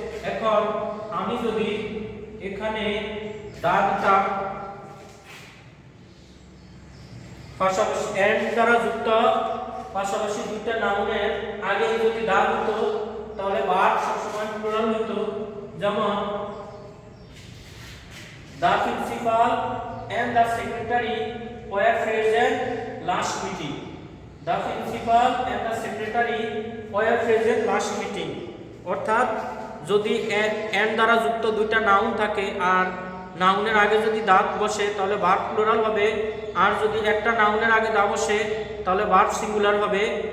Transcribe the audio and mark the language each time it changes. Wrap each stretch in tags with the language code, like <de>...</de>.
<bn>এখন আমি যদি এখানে দা দিতাম পাশাপাশি এন্ড দ্বারা যুক্ত পাশাপাশি দুইটা নাউনের আগে যদি দা হতো, তাহলে ভার্ব সবসময় প্লুরাল হতো। যেমন</bn> <en>the principal and the secretary were present last meeting. The principal and the secretary were present last meeting,</en> <bn>অর্থাৎ যদি এন দ্বারা যুক্ত দুইটা নাউন থাকে আর নাউনের আগে যদি দাঁত বসে তাহলে ভার্ব প্লুরাল হবে, আর যদি একটা নাউনের আগে দা বসে তাহলে ভার্ব সিঙ্গুলার হবে।</bn>